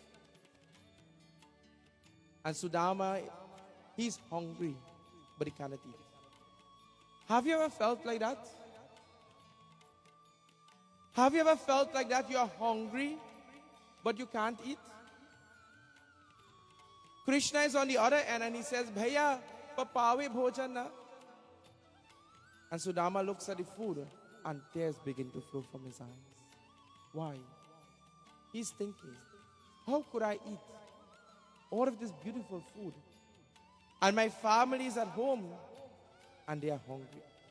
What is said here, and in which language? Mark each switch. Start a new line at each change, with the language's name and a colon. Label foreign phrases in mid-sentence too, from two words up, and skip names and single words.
English: And Sudama, he's hungry, but he cannot eat. Have you ever felt like that? Have you ever felt like that? You are hungry, but you can't eat? Krishna is on the other end and he says,
Hindi: भैया, पपावे भोजन ना.
English: And Sudama looks at the food and tears begin to flow from his eyes. Why? He's thinking, how could I eat all of this beautiful food? And my family is at home and they are hungry.